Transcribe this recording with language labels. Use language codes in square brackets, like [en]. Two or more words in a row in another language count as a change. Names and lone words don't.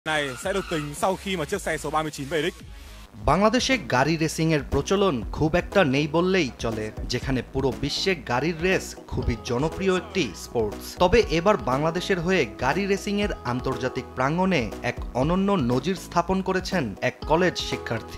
[vi] Này sẽ được tính sau khi mà chiếc xe số 39 về đích. [bn] বাংলাদেশে গাড়ি রেসিং এর প্রচলন খুব একটা নেই বললেই চলে, যেখানে পুরো বিশ্বে গাড়ির রেস খুবই জনপ্রিয় একটি স্পোর্টস। তবে এবার বাংলাদেশের হয়ে গাড়ি রেসিং এর আন্তর্জাতিক প্রাঙ্গণে এক অনন্য নজির স্থাপন করেছেন এক কলেজ শিক্ষার্থী।